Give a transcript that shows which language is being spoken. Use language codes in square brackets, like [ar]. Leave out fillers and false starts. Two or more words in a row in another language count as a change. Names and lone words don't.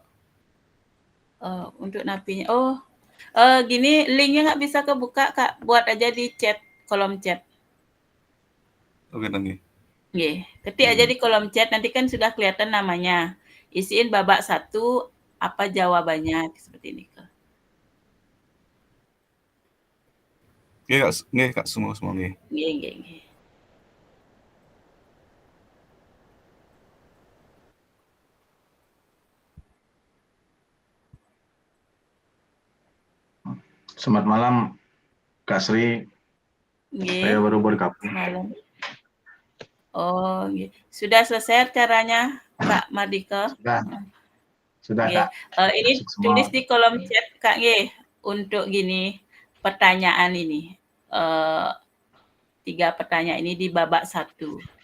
[id] Untuk napinya, gini linknya nggak bisa kebuka Kak, buat aja di chat, kolom chat. Oke, nggih. Nggih, ketik aja di kolom chat, nanti kan sudah kelihatan namanya. Isiin babak 1, apa jawabannya, seperti ini Kak. Nggih Kak, semua nggih. Nggih. Selamat malam, Kak Sri. Nggih. Saya baru bergabung. Malam. Oh, nggih. Sudah selesai caranya, Kak Mardika? Sudah Nggih. Kak. Ini tulis di kolom chat Kak nggih, untuk gini, pertanyaan ini. 3 pertanyaan ini di babak 1.